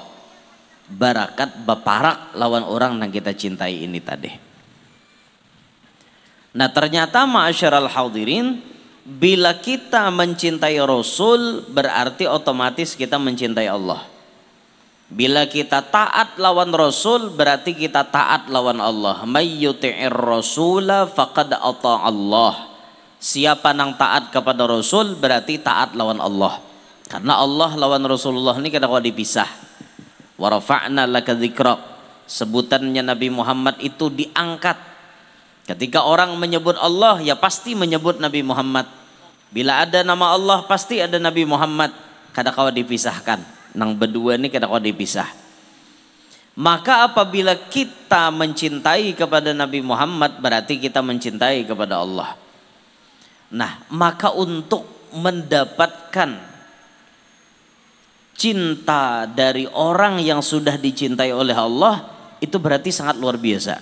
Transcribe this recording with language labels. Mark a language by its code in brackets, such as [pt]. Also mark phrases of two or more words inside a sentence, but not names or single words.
[bjn] Barakat baparak lawan orang nang kita cintai ini tadi. Nah ternyata [ar] معاشر الحاضرين, [bjn] bila kita mencintai Rasul berarti otomatis kita mencintai Allah. Bila kita taat lawan Rasul berarti kita taat lawan Allah. [ar] من يطع الرسول فقد أطاع الله. [bjn] Siapa nang taat kepada Rasul berarti taat lawan Allah. Karena Allah lawan Rasulullah ini kada dipisah. [ar] ورفعنا لك ذكرك. [bjn] Sebutannya Nabi Muhammad itu diangkat. Ketika orang menyebut Allah ya pasti menyebut Nabi Muhammad. Bila ada nama Allah pasti ada Nabi Muhammad. Kada kawa dipisahkan. Nang berdua ini kada kau dipisah. Maka apabila kita mencintai kepada Nabi Muhammad berarti kita mencintai kepada Allah. Nah maka untuk mendapatkan cinta dari orang yang sudah dicintai oleh Allah itu berarti sangat luar biasa.